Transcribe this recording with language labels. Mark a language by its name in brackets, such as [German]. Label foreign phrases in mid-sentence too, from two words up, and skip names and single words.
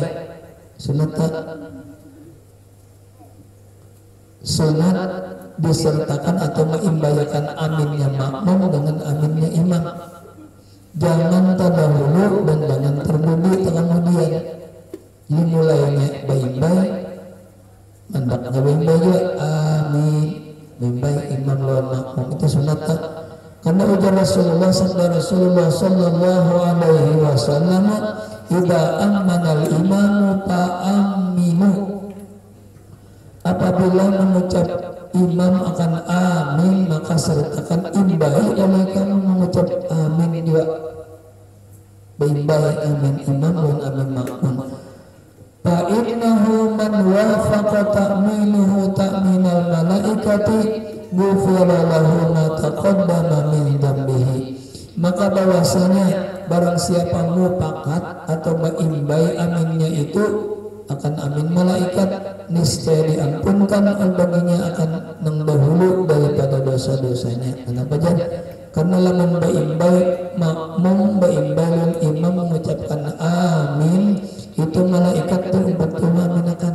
[Banjar] Sunat disertakan atau mengimbayakan aminnya makmum dengan aminnya imam. Jangan terdahulu dan jangan terdahulu kemudian. Ini mulainya baik-baik, mandak baik-baik juga amin, baik-baik imam lawan makmum itu sunat. Karena ujar Rasulullah [Arabic] صلى الله عليه وسلم, "إذا أمّن الإمام فأمّنوا." [Banjar] Apabila mengucap imam akan amin, maka sertakan imbai oleh kamu mengucap amin juga. Baik-baik amin imam dan amin makmum. [Arabic] فإنه من وافق تأمينه تأمين الملائكة غفر له ما تقدم من ذنبه. [Banjar] Maka bahwasanya barang siapa mufakat atau baimbai aminnya itu akan amin malaikat, niscaya diampunkan baginya akan nang dahulu daripada dosa-dosanya. Kenapa jadi? Karena lamun baimbai makmum baimbai imam mengucapkan amin, itu malaikat tuh 40 aminakan.